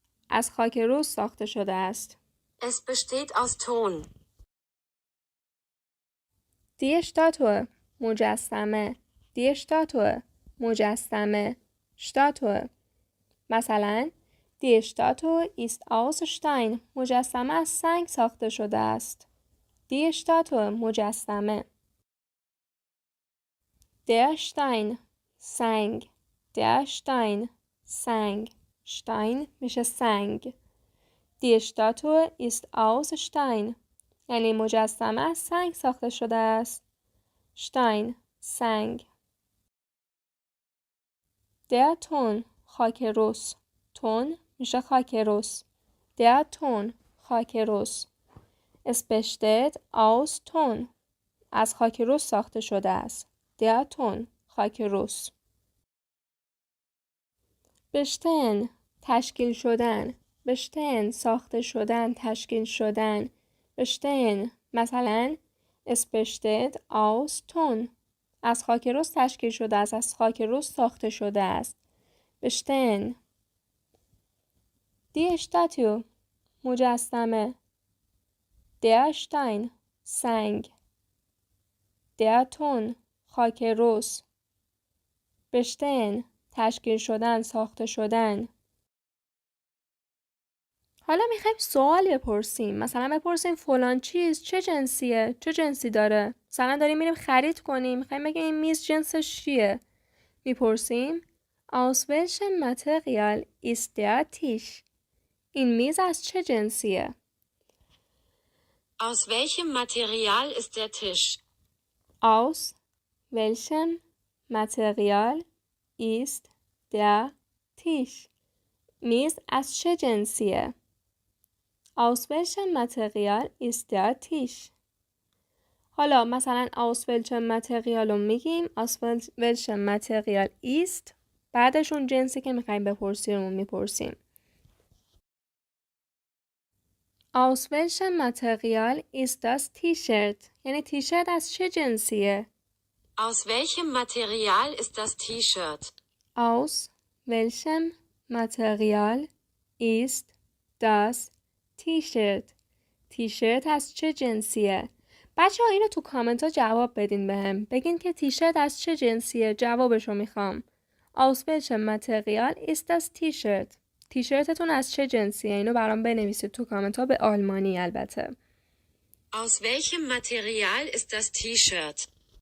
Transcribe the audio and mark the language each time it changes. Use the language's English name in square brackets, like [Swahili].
[Persian] از خاک رس ساخته شده است. [German] Es besteht aus Ton. Die Statue مجسمه. Die Statue مجسمه. Statue مثلا Die Statue ist aus Stein. [Persian] مجسمه از سنگ ساخته شده است. [German] Die Statue مجسمه. Der Stein سنگ. Der Stein سنگ. [Persian] Stein میشه سنگ. [German] Die Statue ist aus Stein [Persian] یعنی مجسمه از سنگ ساخته شده است. [German] Stein سنگ. Der Ton [Persian] خاک رس. Ton میشه خاک رس. [German] Der Ton [Persian] خاک رس. [German] Es besteht aus Ton [Persian] از خاک رس ساخته شده است. [German] Der Ton [Persian] خاک رس. bestehen تشکیل شدن. bestehen ساخته شدن، تشکیل شدن. bestehen مثلا [German] es besteht aus Ton [Persian] از خاک رس تشکیل شده است، از خاک رس ساخته شده است. [German] bestehen. Die Statue مجسمه. Der Stein سنگ. Der Ton [Persian] خاک رس. bestehen تشکیل شدن، ساخته شدن. حالا میخوایم سوال بپرسیم. مثلا بپرسیم فلان چیز چه جنسیه؟ چه جنسی داره؟ مثلا داریم میریم خرید کنیم، میخوایم بگیم این میز جنسش چیه؟ میپرسیم [German] aus welchem Material ist der Tisch؟ [Persian] این میز از چه جنسیه؟ [German] Aus welchem Material ist der Tisch? Aus welchem Material ist der Tisch؟ [Persian] میز از چه جنسیه؟ [German] Aus welchem Material ist der Tisch؟ [Persian] حالا مثلا [German] aus welchem Material [Persian] رو میگیم، [German] aus welchem Material ist، [Persian] بعدش اون جنسی که میخوایم بپرسیم رو میپرسیم. [German] Aus welchem Material ist das T-Shirt؟ [Persian] یعنی تیشرت از چه جنسیه؟ [German] Aus welchem Material ist das T-Shirt? Aus welchem Material ist das T-Shirt؟ [Persian] تیشرت از چه جنسیه؟ بچه ها اینو تو کامنت ها جواب بدین بهم. بگین که تیشرت از چه جنسیه؟ جوابشو میخوام. [German] Aus welchem Material ist das T-Shirt؟ [Persian] تیشرتتون از چه جنسیه؟ اینو برام بنویسید تو کامنت ها، به آلمانی البته. [German] Aus welchem Material ist das T-Shirt?